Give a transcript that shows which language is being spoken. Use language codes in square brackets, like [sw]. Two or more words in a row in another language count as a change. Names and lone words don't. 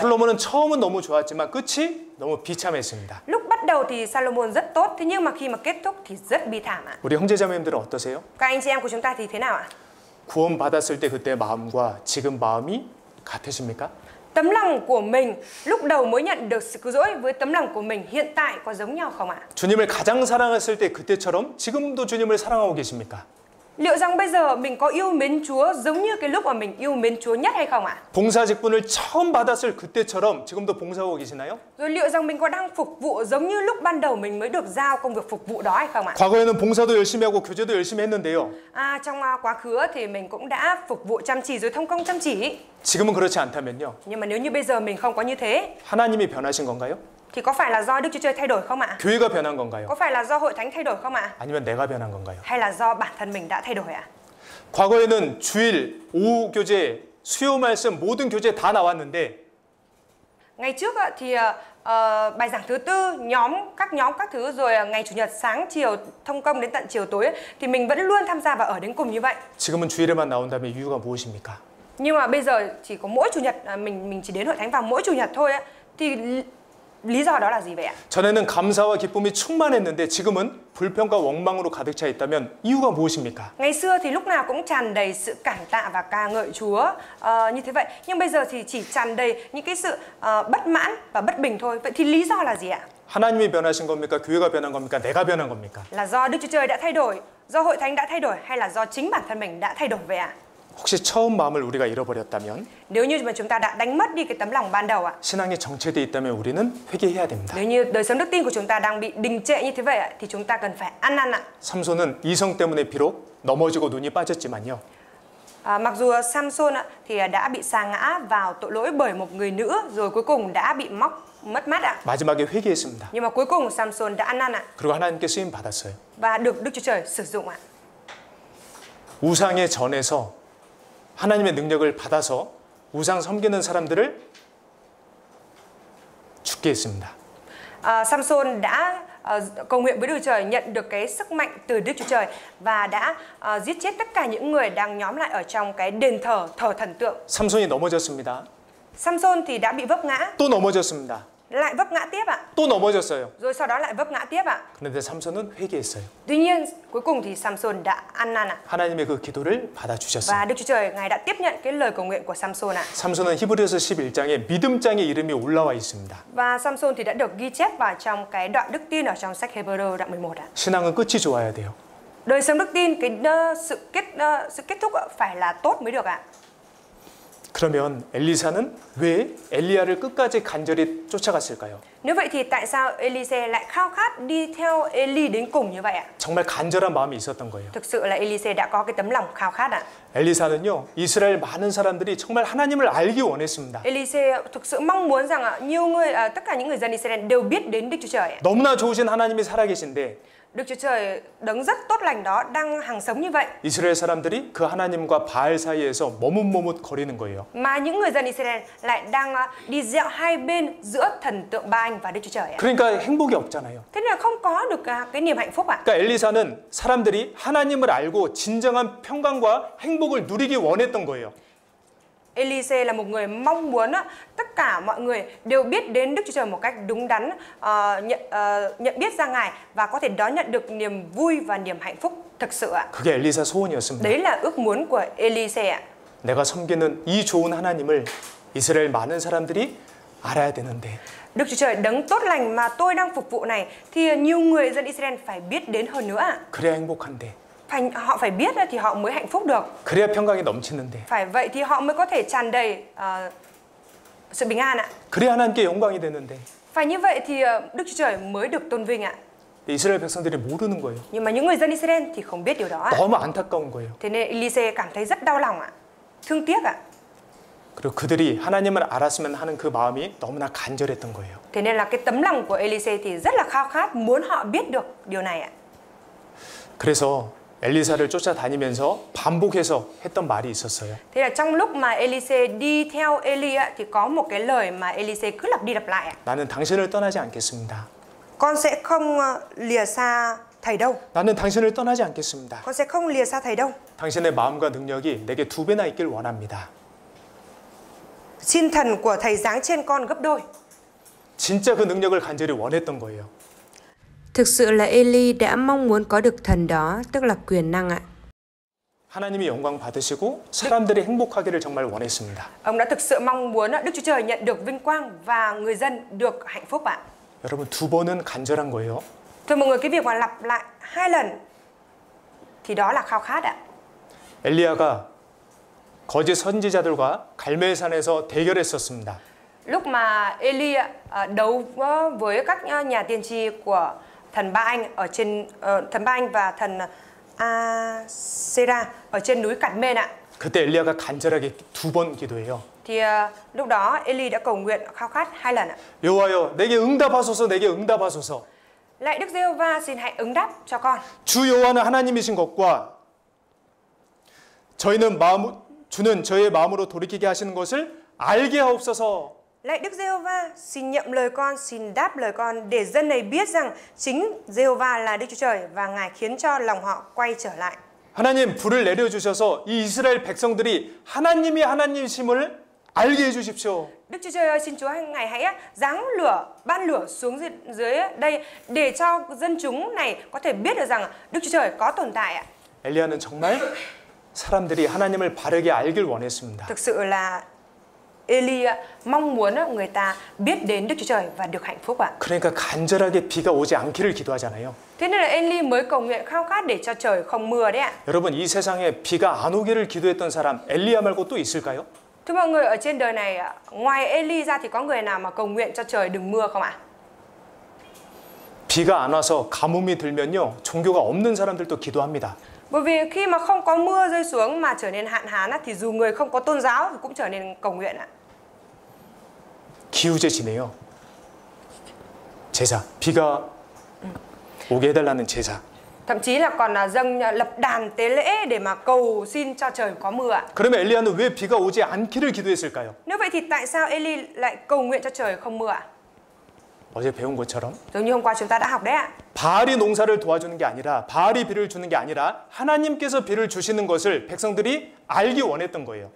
[ko] 솔로몬은 처음은 너무 좋았지만 끝이 너무 비참했습니다. [vi] Lúc bắt đầu thì Salomon rất tốt, thế nhưng mà khi mà kết thúc thì rất bi thảm ạ. [ko] 우리 형제자매님들은 어떠세요? [vi] Các anh chị em của chúng ta thì thế nào ạ? [ko] 구원 받았을 때 그때 마음과 지금 마음이 같으십니까? [vi] Tấm lòng của mình lúc đầu mới nhận được sự cứu rỗi với tấm lòng của mình hiện tại có giống nhau không ạ? [ko] 주님을 가장 사랑했을 때 그때처럼 지금도 주님을 사랑하고 계십니까? [vi] Liệu rằng bây giờ mình có yêu mến Chúa giống như cái lúc mà mình yêu mến Chúa nhất hay không ạ? [ko] 봉사 직분을 처음 받았을 그때처럼 지금도 봉사하고 계시나요? [vi] Rồi liệu rằng mình có đang phục vụ giống như lúc ban đầu mình mới được giao công việc phục vụ đó hay không ạ? [ko] 과거에는 봉사도 열심히 하고 교제도 열심히 했는데요. [vi] Trong quá khứ thì mình cũng đã phục vụ chăm chỉ rồi thông công chăm chỉ. [ko] 지금은 그렇지 않다면요. [vi] Nhưng mà nếu như bây giờ mình không có như thế [ko] 하나님이 변하신 건가요? [vi] thì có phải là do Đức Chúa Trời thay đổi không ạ? [ko] 교회가 변한 건가요? [vi] Có phải là do hội thánh thay đổi không ạ? [ko] 아니면 내가 변한 건가요? [vi] Hay là do bản thân mình đã thay đổi ạ? [ko] 과거에는 주일, 오후 교제, 수요 말씀 모든 교제 다 나왔는데 [vi] Ngày trước thì bài giảng thứ tư, các nhóm các thứ, rồi ngày chủ nhật sáng chiều thông công đến tận chiều tối thì mình vẫn luôn tham gia và ở đến cùng như vậy. [ko] 지금은 주일에만 나온다면 이유가 무엇입니까? [vi] Nhưng mà bây giờ chỉ có mỗi chủ nhật mình chỉ đến hội thánh vào mỗi chủ nhật thôi thì lý do đó là gì vậy ạ? [ko] 전에는 감사와 기쁨이 충만했는데 지금은 불평과 원망으로 가득 차 있다면 이유가 무엇입니까? [vi] Ngày xưa thì lúc nào cũng tràn đầy sự cảm tạ và ca ngợi Chúa như thế vậy. Nhưng bây giờ thì chỉ tràn đầy những cái sự bất mãn và bất bình thôi. Vậy thì lý do là gì ạ? [ko] 하나님이 변하신 겁니까? 교회가 변한 겁니까? 내가 변한 겁니까? [vi] Là do Đức Chúa Trời đã thay đổi, do hội thánh đã thay đổi hay là do chính bản thân mình đã thay đổi vậy ạ? [ko] 혹시 처음 마음을 우리가 잃어버렸다면 [vi] Nếu như mà chúng ta đã đánh mất đi cái tấm lòng ban đầu ạ, [ko] 신앙이 정체돼 있다면 우리는 회개해야 됩니다. [vi] nếu như đời sống đức tin của chúng ta đang bị đình trệ như thế vậy ạ, thì chúng ta cần phải ăn năn ạ. [ko] 삼손은 이성 때문에 비록 넘어지고 눈이 빠졌지만요. [vi] Mặc dù Samson thì đã bị sa ngã vào tội lỗi bởi một người nữ, rồi cuối cùng đã bị mất mắt ạ. [ko] 마지막에 회개했습니다. [vi] Nhưng mà cuối cùng Samson đã ăn năn ạ [ko] 그리고 하나님께 쓰임 받았어요. [vi] và được Đức Chúa Trời sử dụng ạ. [ko] 우상의 전에서 하나님의 능력을 받아서 우상 섬기는 사람들을 죽게 했습니다. [vi] Samson đã cầu nguyện với Đức Chúa Trời, nhận được cái sức mạnh từ Đức Chúa Trời và đã giết chết tất cả những người đang nhóm lại ở trong cái đền thờ thần tượng. [ko] 삼손이 넘어졌습니다. [vi] Samson thì đã bị vấp ngã, [ko] 또 넘어졌습니다. [vi] lại vấp ngã tiếp ạ. [ko] 또 넘어졌어요. [vi] Rồi sau đó lại vấp ngã tiếp ạ. [ko] 그런데 삼손은 회개했어요. [vi] Tuy nhiên cuối cùng thì Samson đã ăn năn ạ. [ko] 하나님의 그 기도를 받아주셨어요. [vi] Và Đức Chúa Trời Ngài đã tiếp nhận cái lời cầu nguyện của Samson ạ. [ko] 삼손은 히브리서 11장에 믿음장의 이름이 올라와 있습니다. [vi] Và Samson thì đã được ghi chép vào trong cái đoạn đức tin ở trong sách Hebrew đoạn 11 ạ. [ko] 신앙은 끝이 좋아야 돼요. [vi] Đời sống đức tin cái sự kết thúc phải là tốt mới được ạ. [ko] 그러면 엘리사는 왜 엘리야를 끝까지 간절히 쫓아갔을까요? [vi] Nếu vậy thì tại sao Elise lại khao khát đi theo Eli đến cùng như vậy ạ? [ko] 정말 간절한 마음이 있었던 거예요. [vi] Thực sự là Elise đã có cái tấm lòng khao khát ạ. [ko] 엘리사는요, 이스라엘 많은 사람들이 정말 하나님을 알기 원했습니다. [vi] Elise thực sự mong muốn rằng nhiều người, tất cả những người dân Israel đều biết đến Đức Chúa Trời ạ. [ko] 너무나 좋으신 하나님이 살아계신데 [vi] Đức Chúa Trời đấng rất tốt lành đó đang hằng sống như vậy. [ko] 이스라엘 사람들이 그 하나님과 바알 사이에서 머뭇머뭇 거리는 거예요. [vi] Mà những người dân Israel lại đang đi dạo hai bên giữa thần tượng Ba-anh và Đức Chúa Trời ạ. [ko] 그러니까 행복이 없잖아요. [vi] Thế nên là không có được cái niềm hạnh phúc ạ. [ko] 그러니까 엘리사는 사람들이 하나님을 알고 진정한 평강과 행복을 누리기 원했던 거예요. [vi] Elise là một người mong muốn tất cả mọi người đều biết đến Đức Chúa Trời một cách đúng đắn, nhận biết ra Ngài và có thể đón nhận được niềm vui và niềm hạnh phúc thực sự ạ. [ko] 그게 엘리사 소원이었습니다. [vi] Đấy là ước muốn của Elise ạ. [ko] 내가 섬기는 이 좋은 하나님을 이스라엘 많은 사람들이 알아야 되는데 [vi] Đức Chúa Trời đấng tốt lành mà tôi đang phục vụ này thì nhiều người dân Israel phải biết đến hơn nữa ạ. [ko] 그래야 행복한데 [vi] Họ phải biết thì họ mới hạnh phúc được. [ko] 그래야 평강이 넘치는데 [vi] Phải vậy thì họ mới có thể tràn đầy sự bình an ạ. [ko] 그래야 하나님께 영광이 되는데 [vi] Phải như vậy thì Đức Chúa Trời mới được tôn vinh ạ. [ko] 이스라엘 백성들이 모르는 거예요. [vi] Nhưng mà những người dân Israel thì không biết điều đó ạ. [ko] 너무 안타까운 거예요. [vi] Thế nên Elise cảm thấy rất đau lòng ạ. Thương tiếc ạ. [ko] 그리고 그들이 하나님을 알았으면 하는 그 마음이 너무나 간절했던 거예요. [vi] Thế nên là cái tấm lòng của Elise thì rất là khao khát muốn họ biết được điều này ạ. [ko] 그래서 엘리사를 쫓아다니면서 반복해서 했던 말이 있었어요. [vi] Thế là trong lúc mà Elise đi theo Eli ạ, thì có một cái lời mà Elise cứ lặp đi lặp lại ạ. [ko] 나는 당신을 떠나지 않겠습니다. [vi] Con sẽ không lìa xa thầy đâu. [ko] 나는 당신을 떠나지 않겠습니다. [vi] Con sẽ không lìa xa thầy đâu. [ko] 당신의 마음과 능력이 내게 2배나 있길 원합니다. [vi] Xin thần của thầy giáng trên con gấp đôi. [ko] 진짜 그 능력을 간절히 원했던 거예요. [vi] Thực sự là Eli đã mong muốn có được thần đó, tức là quyền năng ạ. [ko] 하나님이 영광 받으시고 사람들이 행복하기를 정말 원했습니다. [vi] Ông đã thực sự mong muốn Đức Chúa Trời nhận được vinh quang và người dân được hạnh phúc ạ. [ko] 여러분 2번은 간절한 거예요. [vi] Thưa mọi người, cái việc mà lặp lại 2 lần thì đó là khao khát ạ. [ko] 엘리야가 거짓 선지자들과 갈멜산에서 대결했었습니다. [vi] Lúc mà Eli đấu với các nhà tiên tri của thần Ba Anh ở trên thần Ba Anh và thần Asera ở trên núi Carmel ạ. [ko] 그때 엘리야가 간절하게 2번 기도해요. [vi] Thì lúc đó Eli đã cầu nguyện khao khát 2 lần ạ. [ko] 여호와여 내게 응답하소서 내게 응답하소서. [vi] Lạy Đức Giê-hô-va, xin hãy ứng đáp cho con. [ko] 주 여호와는 하나님이신 것과 주는 저의 마음으로 돌이키게 하시는 것을 알게 하옵소서. [vi] Lạy Đức Giê-hô-va, xin nhậm lời con, xin đáp lời con để dân này biết rằng chính Giê-hô-va là Đức Chúa Trời và Ngài khiến cho lòng họ quay trở lại. [ko] 하나님 불을 내려주셔서 이 이스라엘 백성들이 하나님이 하나님이심을 알게 해주십시오. [vi] Đức Chúa Trời ơi, xin Chúa Ngài hãy giáng lửa, ban lửa xuống dưới đây để cho dân chúng này có thể biết được rằng Đức Chúa Trời có tồn tại ạ. [ko] 엘리야는 정말 사람들이 하나님을 바르게 알길 원했습니다. [vi] Thực sự là Eli mong muốn người ta biết đến Đức Chúa Trời và được hạnh phúc ạ. [ko] 그러니까 간절하게 비가 오지 않기를 기도하잖아요. [vi] Thế nên là Eli mới cầu nguyện khao khát để cho trời không mưa đấy ạ. [ko] 여러분 이 세상에 비가 안 오기를 기도했던 사람 엘리야 말고 또 있을까요? [vi] Thưa mọi người, ở trên đời này ngoài Eli ra thì có người nào mà cầu nguyện cho trời đừng mưa không ạ? [ko] 비가 안 와서 가뭄이 들면요 종교가 없는 사람들도 기도합니다. [vi] Bởi vì khi mà không có mưa rơi xuống mà trở nên hạn hán thì dù người không có tôn giáo thì cũng trở nên cầu nguyện ạ. [ko] 기후제 지내요. 제사 비가 오게 해달라는 제사. [vi] Thậm chí là còn dâng lập đàn tế lễ để mà cầu xin cho trời có mưa ạ. [ko] 그러면 엘리야는 왜 비가 오지 않기를 기도했을까요? [vi] Nếu vậy thì tại sao Eli lại cầu nguyện cho trời không mưa ạ? [ko] 어제 배운 것처럼 [vi] Giống như hôm qua chúng ta đã học đấy ạ. [ko] 바알이 농사를 도와주는 게 아니라 바알이 비를 주는 게 아니라 하나님께서 비를 주시는 것을 백성들이 알기 원했던 거예요.